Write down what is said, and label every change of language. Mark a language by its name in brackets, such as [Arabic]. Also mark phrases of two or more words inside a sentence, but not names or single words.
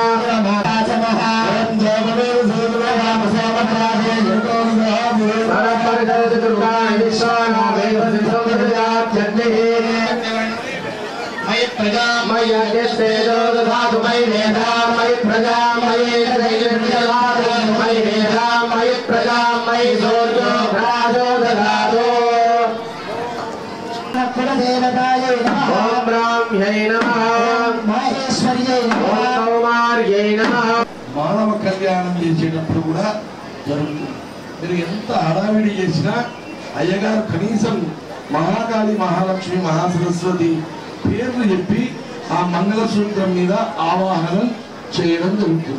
[Sanskrit] सरपरिजयति दुर्गाणि विश्वानामेव सिद्धं प्रजात्यग्निः मयि प्रजा मयि यस्तेजो दधातु मयि मेधां मयि प्रजा मयि त्रैलोक्यदातु मयि मेधां मयि प्रजा मयि शौर्यो राजो दधातु कुलदेवतायै नमः ॐ ब्राह्म्यै नमः महेश्वर्यै नमः ॐ कौमार्यै नमः [Telugu] మానవ కళ్యాణం చేసేటప్పుడు కూడా జరుగుతుంది. మీరు ఎంత హడావిడి చేసినా అయ్యగారు కనీసం మహాకాళి మహాలక్ష్మి మహాసరస్వతి పేర్లు చెప్పి ఆ మంగళసూత్రం మీద ఆవాహనం చేయడం జరుగుతుంది.